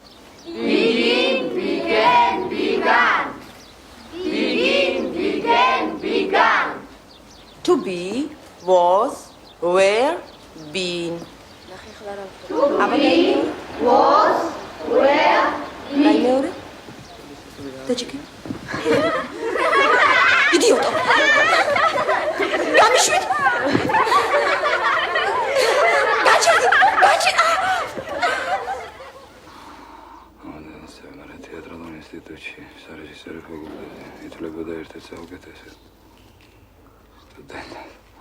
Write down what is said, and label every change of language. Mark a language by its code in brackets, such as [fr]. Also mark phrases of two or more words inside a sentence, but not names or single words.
[en] To be, was, were, been. To be, was, were, been. [ru] Тачки. Идиот. [ka] Გამიშვით. გაჩერდი. თეატრალურ ინსტიტუტში სარეჟისორო ფაკულტეტზე ითვლებოდა ერთ-ერთ საუკეთესო სტუდენტად.